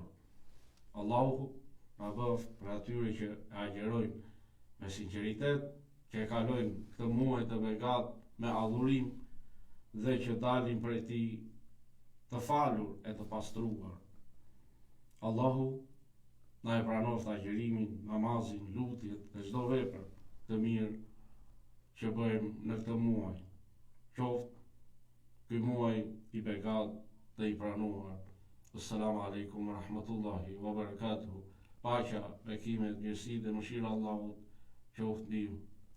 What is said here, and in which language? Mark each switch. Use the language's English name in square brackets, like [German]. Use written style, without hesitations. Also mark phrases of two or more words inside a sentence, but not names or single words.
[Albanian] Allahu na bëft për atyre që e agjerojnë me sinqeritet, që e kalojnë këtë muaj të begat me adhurim dhe që dalin prej tij të falur e të pastruar. Allahu na e pranoft agjerimin, namazin, lutjet dhe çdo vepër të mirë që bëjmë në këtë muaj. Qoftë ky muaj i begat dhe i pranuar. [Arabic] السلام عليكم ورحمة الله وبركاته. [Albanian] Paqja, bekimet, mirësitë dhe mëshira e Allahut qoftë mbi ju.